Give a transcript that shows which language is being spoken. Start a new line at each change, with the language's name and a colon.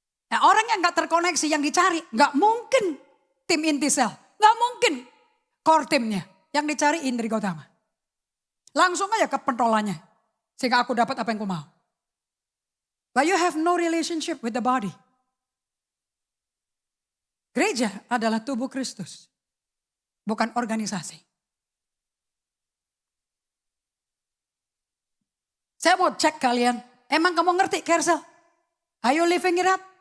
Indonesian: Nah, orang yang gak terkoneksi, yang dicari, gak mungkin tim inti sel. Gak mungkin core timnya. Yang dicari Indri Gotama. Langsung aja ke pentolannya. Sehingga aku dapat apa yang aku mau.
English: But you have no relationship with the body.
Indonesian: Gereja adalah tubuh Kristus. Bukan organisasi. Saya mau cek kalian. Emang kamu ngerti Kersel?
English: Are you living it up?